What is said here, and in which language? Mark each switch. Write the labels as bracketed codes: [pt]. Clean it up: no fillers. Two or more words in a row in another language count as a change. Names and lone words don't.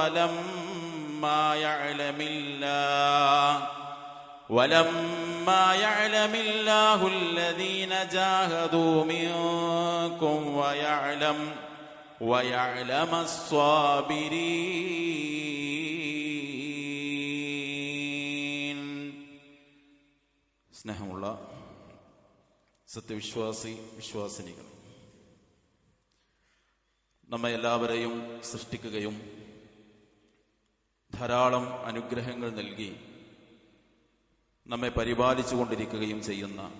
[ar] ولما يعلم الله الذين جاهدوا منكم ويعلم الصابرين. [ml] സ്നേഹമുള്ള വിശ്വാസിനികൾ, നമ്മെ എല്ലാവരെയും സൃഷ്ടിക്കുകയും ധാരാളം അനുഗ്രഹങ്ങൾ നൽകി നമ്മെ പരിപാലിച്ചു കൊണ്ടിരിക്കുകയും ചെയ്യുന്ന